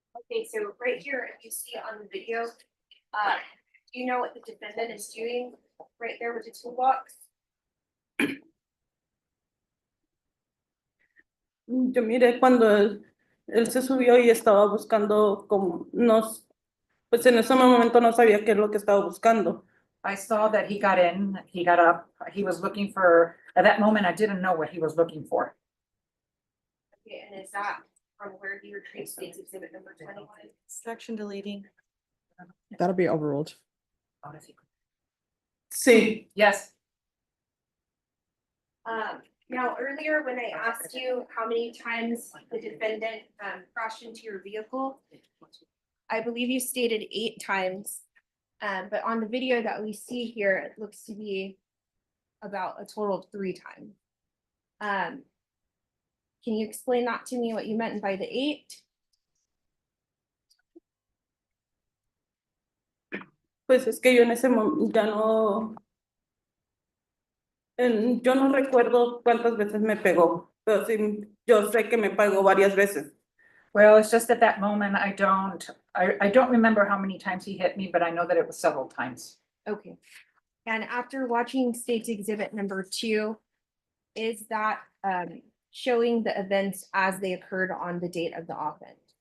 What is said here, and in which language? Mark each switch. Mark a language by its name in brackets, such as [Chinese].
[English] Okay, so right here, if you see on the video, do you know what the defendant is doing right there with the toolbox? [Spanish] Yo miré cuando él se subió y estaba buscando como nos, pues en ese momento no sabía qué es lo que estaba buscando. [English] I saw that he got in, he got up, he was looking for, at that moment, I didn't know what he was looking for. Okay, and is that from where he retrieved state's exhibit number 21? Section deleting. That'll be overruled. [Spanish] Sí, [English] Yes, Now, earlier when I asked you how many times the defendant crashed into your vehicle, I believe you stated 8 times. But on the video that we see here, it looks to be about a total of 3 times. Can you explain that to me, what you meant by the 8? [Spanish] pues es que yo en ese momento ya no, yo no recuerdo cuántas veces me pegó, pero sí, yo sé que me pegó varias veces. [English] well, it's just at that moment, I don't remember how many times he hit me, but I know that it was several times. Okay. And after watching state's exhibit number 2, is that showing the events as they occurred on the date of the offense?